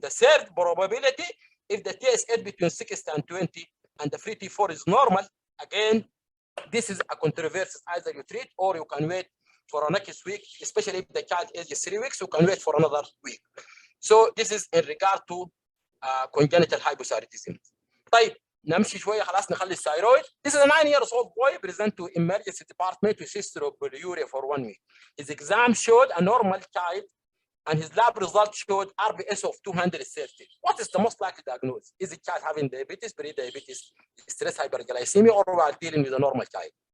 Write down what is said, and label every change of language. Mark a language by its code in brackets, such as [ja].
[en] The third probability, if the TSH between 60 and 20 and the free T4 is normal, again, this is a controversy. Either you treat or you can wait for next week, especially if the child age is 3 weeks, you can wait for another week. So this is in regard to congenital hypothyroidism. [ar] طيب, نمشي شويه خلاص نخلي الثايرويد. [en] This is a 9-year-old boy present to emergency department with history of polyuria for 1 week. His exam showed a normal child and his lab results showed RBS of 230. What is the most likely diagnosis? Is the child having diabetes, pre-diabetes, stress hyperglycemia, or we are dealing with a normal child?